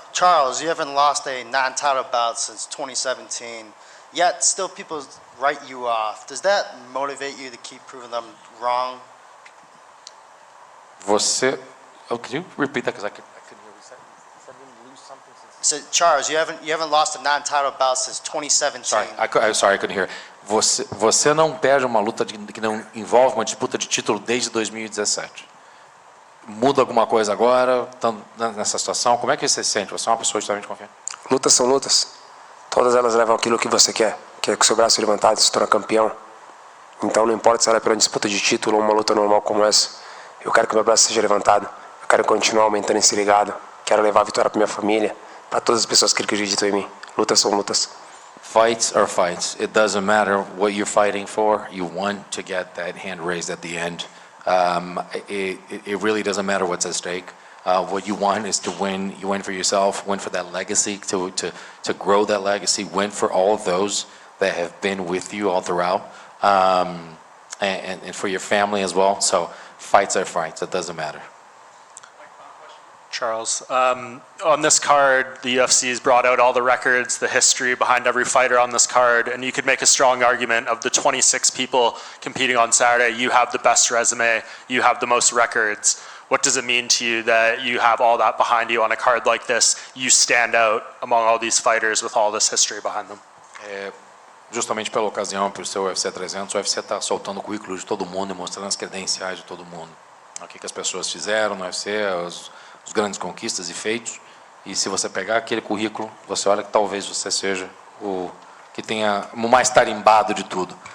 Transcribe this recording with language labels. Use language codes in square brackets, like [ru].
[en] Charles, you haven't lost a non-title bout since 2017, yet still people write you off. Does that motivate you to keep proving them wrong? Could you repeat that, because I couldn't hear what you said? You said you lose something since... So Charles, you haven't lost a non-title bout since 2017. Sorry, I couldn't hear. [pt] Você não perde uma luta que não envolve uma disputa de título desde 2017. Muda alguma coisa agora, estando nessa situação? Como é que você se sente? Você é uma pessoa extremamente confiante. Lutas são lutas. Todas elas levam aquilo que você quer. Que é com o seu braço levantado, se tornar campeão. Então não importa se ela é pela disputa de título ou uma luta normal como essa. Eu quero que meu braço seja levantado. Eu quero continuar aumentando esse legado. Quero levar a vitória para minha família, para todas as pessoas que acreditam em mim. Lutas são lutas. [en] Fights are fights. It doesn't matter what you're fighting for. You want to get that hand raised at the end. It really doesn't matter what's at stake. What you want is to win. You win for yourself, win for that legacy, to grow that legacy, win for all of those that have been with you all throughout, and for your family as well. So fights are fights. It doesn't matter. Charles, on this card, the UFC has brought out all the records, the history behind every fighter on this card, and you could make a strong argument of the 26 people competing on Saturday, you have the best resume, you have the most records. What does it mean to you that you have all that behind you on a card like this? You stand out among all these fighters with all this history behind them. [pt] Justamente pela ocasião, por ser o UFC 300, o UFC está soltando o currículo de todo mundo e mostrando as credenciais de todo mundo. O que as pessoas fizeram no UFC, os grandes conquistas e feitos, e se você pegar aquele currículo, você olha que talvez você seja o que tenha o mais tarimbado de tudo.